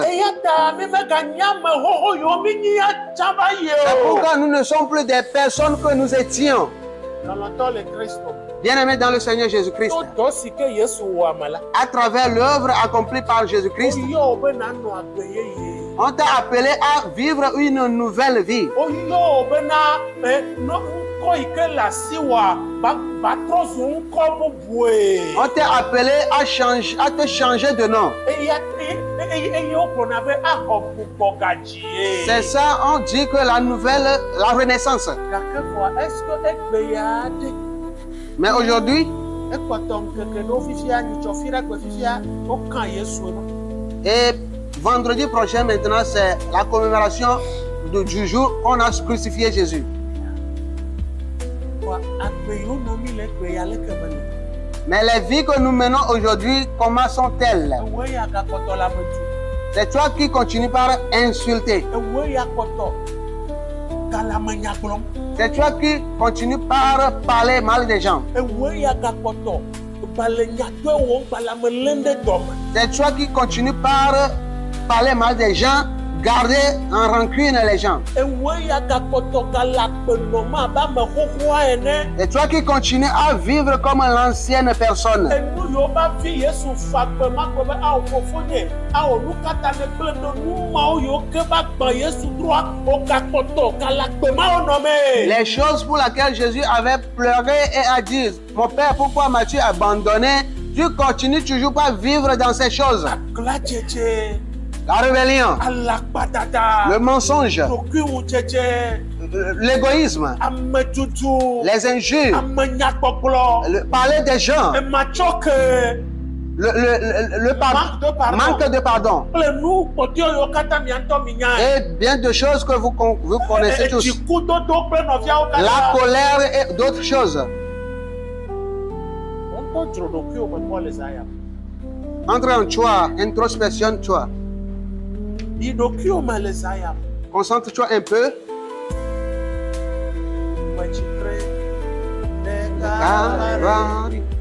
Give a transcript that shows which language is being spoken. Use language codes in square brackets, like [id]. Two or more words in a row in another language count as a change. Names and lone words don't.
[fr] C'est pourquoi nous ne sommes plus des personnes que nous étions. Bien-aimés dans le Seigneur Jésus-Christ, à travers l'œuvre accomplie par Jésus-Christ, on t'a appelé à vivre une nouvelle vie. [ee] ŋkɔ yi ke le asiwòa ba trɔ zu ŋkɔ bubue. [fr] On t'a appelé à te changer de nom. [ee] Eye wogblɔna be axɔ gbugbɔ gadzie. [fr] C'est ça, on dit que la renaissance. [ee] Gake vɔa [fr] est-ce que [ee] egbe ya ɖe? [fr] Mais aujourd'hui, [ee] ekpɔtɔ ŋkeke ɖewo fifia nyitsɔfi ɖe gbe fifia wokã Yesu no. [fr] et vendredi prochain maintenant, c'est la commémoration du jour où on a crucifié Jésus. [ee] Vɔa agbe yiwo nɔ mi le egbe ya leke me le. [fr] Mais les vies que nous menons aujourd'hui, comment sont-elles? [ee] Ewoe ya gakpɔtɔ le ame tu. [fr] C'est toi qui continues par insulter. [ee] Ewoe ya kpɔtɔ gale ame nya gblɔm. [fr] C'est toi qui continues par parler mal des gens. [ee] Ewoe ya gakpɔtɔ gbale nyatɔe wɔm gbale ame lém ɖe dɔme. [fr] C'est toi qui continues par parler mal des gens, garder en rancune les gens. [ee] Ewoe ya gakpɔtɔ gale agbenɔma abe ame xoxoa ene. [fr] C'est toi qui continues à vivre comme l'ancienne personne. [ee] Enu yiwo ba vi Yesu fa gbe ma gbe be awɔ fofonye awɔ nu katã ne gblẽ ɖe nu mawo yiwo ke ba gbã Yesu droa wo gakpɔtɔ gale agbe mawo nɔ me. [fr] Les choses pour lesquelles Jésus avait pleuré et a dit, mon Père, pourquoi m'as-tu abandonné? Tu continues toujours pas à vivre dans ces choses. [ee] Agla dzedze. [fr] La rébellion, [ee] Alakpadada. [fr] le mensonge, [ee] Ɖokuiwudzedze. [fr] l'égoïsme, [ee] Ametutu. [fr] les injures, [ee] Amenyagbɔgblɔ. [fr] parler des gens, [ee] Ematsɔke. [fr] le manque de pardon. [ee] Kple nu kpɔtɔe yiwo katã mia ŋutɔ mi nya. [fr] Et bien de choses que vous connaissez tous. [ee] Dzikudodo kple nɔviawo katã. [fr] La colère et d'autres choses. [ee] Woŋkɔ dzro ɖokuiwo me kpɔ le zã ya. [fr] Entre en toi, introspection toi. [ee] Yi ɖokuiwo me le zã ya. [fr] Concentre-toi un peu. [ee] Metsitre ɖe Calvaire.